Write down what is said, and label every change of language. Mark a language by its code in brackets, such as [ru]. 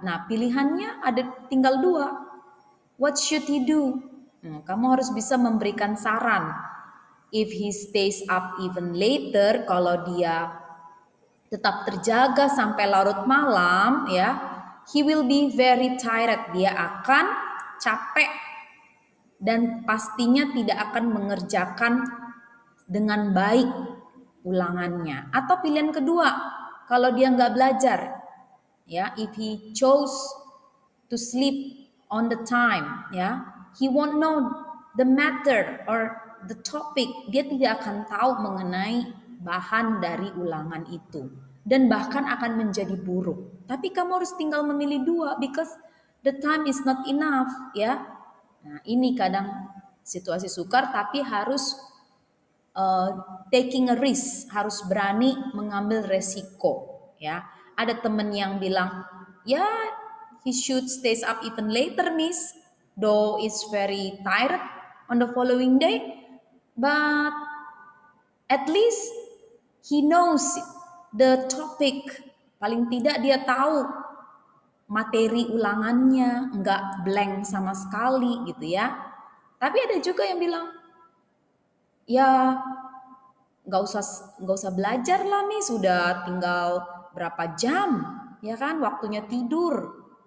[id] Nah, pilihannya ada tinggal dua. [en] What should he do? [id] Kamu harus bisa memberikan saran. [en] If he stays up even later, [id] kalau dia tetap terjaga sampai larut malam, [en] ya, he will be very tired. [id] Dia akan capek dan pastinya tidak akan mengerjakan dengan baik ulangannya. Atau pilihan kedua, kalau dia nggak belajar, [en] ya, if he chose to sleep on the time, ya, he won't know the matter or the topic. [id] Dia tidak akan tahu mengenai bahan dari ulangan itu dan bahkan akan menjadi buruk. Tapi kamu harus tinggal memilih dua [en] because the time is not enough, [id] ya. Nah, ini kadang situasi sukar tapi harus [en] taking a risk, [id] harus berani mengambil resiko, ya. [en] Ada teman yang bilang, ya, he should stays up even later, miss, though it's very tired on the following day, but at least he knows the topic. [id] Paling tidak dia tahu materi ulangannya, nggak blank sama sekali gitu, ya. Tapi ada juga yang bilang, ya nggak usah belajar lah nih, sudah tinggal berapa jam, ya kan, waktunya tidur.